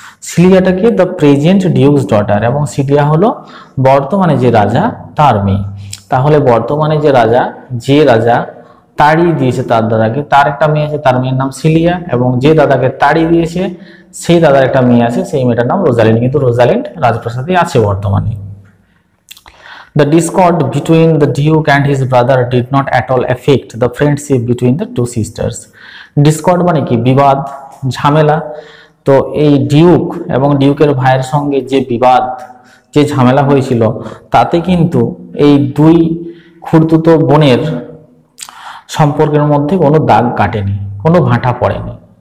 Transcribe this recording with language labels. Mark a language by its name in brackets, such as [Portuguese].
[Bangla] সিলিয়াটাকে [English] the present duke's daughter, [Bangla] এবং cilia হলো বর্তমানে যে রাজা তার মেয়ে। তাহলে বর্তমানে যে রাজা তাড়িয়ে দিয়েছে তার দাদাকে, তার একটা মেয়ে আছে, তার মেয়ের নাম সিলিয়া, এবং যে দাদাকে তাড়িয়ে দিয়েছে সেই দাদার একটা মেয়ে আছে, সেই মেয়েটার নাম রোজালিন্ড, কিন্তু রোজালিন্ড রাজপ্রাসাদে আছে বর্তমানে। [English] The discord between the Duke and his brother did not at all affect the friendship between the two sisters. [Bangla] Discord মানে কি, বিবাদ, ঝামেলা। তো এই ডিউক এবং ডিউকের ভাইয়ের সঙ্গে যে বিবাদ যে ঝামেলা হয়েছিল তাতে কিন্তু এই দুই খুড়তুতো বোনের সম্পর্কের মধ্যে কোনো দাগ কাটেনি, কোনো ভাঁটা পড়েনি।